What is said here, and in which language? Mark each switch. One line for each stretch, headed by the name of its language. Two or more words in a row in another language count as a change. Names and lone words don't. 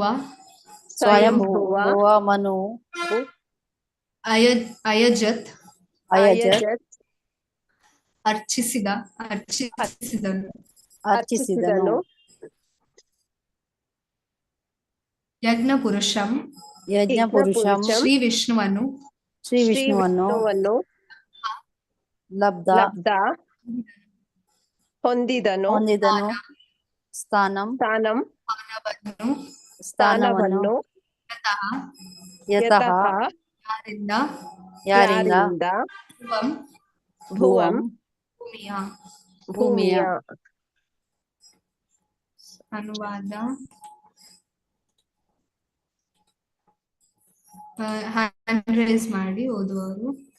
Sanskrit: ಸ್ವಯಂಭುವ ಮನು ಅಯಜತ್ ಅಯಜತ್
Kannada: ಅರ್ಚಿಸಿದನು ಅರ್ಚಿಸಿದನು
Sanskrit: ಯಜ್ಞ ಪುರುಷಂ ಯಜ್ಞ ಪುರುಷಂ
Kannada: ಶ್ರೀ ವಿಷ್ಣುವನ್ನು ಶ್ರೀ ವಿಷ್ಣುವನ್ನು ಲಬ್ಧ ಲಬ್ಧ ಹೊಂದಿದನು
Sanskrit: ಸ್ಥಾನಂ
Kannada: ಸ್ಥಾನವನ್ನು ಯತಃ ಯಾರಿಂದ ಭುವಂ ಭೂಮಿಯ ಅನುವಾದ
English: hand raise
Kannada: ಮಾಡಿ ಓದುವವರು.